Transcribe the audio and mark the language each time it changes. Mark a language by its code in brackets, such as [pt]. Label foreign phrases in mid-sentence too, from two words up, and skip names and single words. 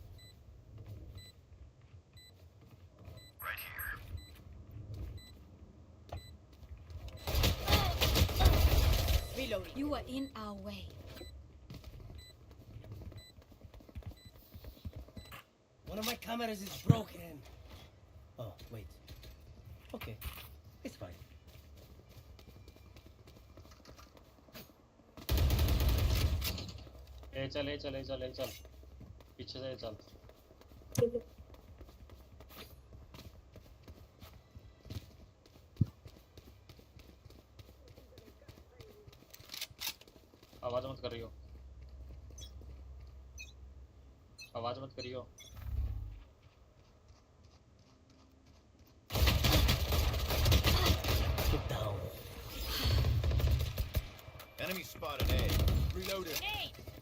[en] Reloading. You are in our way. One of my cameras is broken. Oh, wait. Okay. It's fine. [hi] चल पीछे से चल आवाज मत करियो [en] Get down. Enemy spotted A. Reloaded. Hey!